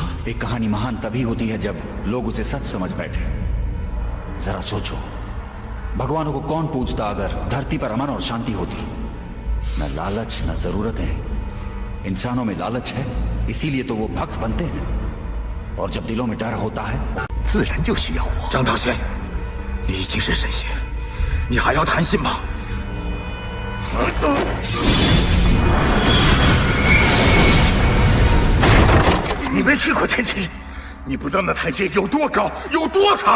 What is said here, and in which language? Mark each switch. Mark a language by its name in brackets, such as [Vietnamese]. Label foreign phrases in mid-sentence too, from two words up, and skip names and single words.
[Hindi] एक कहानी महान तभी होती है जब लोग उसे सच समझ बैठे। जरा सोचो, भगवानों को कौन पूछता अगर धरती पर अमन और शांति होती? न लालच न जरूरतें। इंसानों में लालच है, इसीलिए तो वो भक्त बनते हैं। और जब दिलों में डर होता है, [Chinese] 自然就需要我。张道仙，你已经是神仙，你还要贪心吗？你没去过天庭，你不知道那台阶有多高，有多长。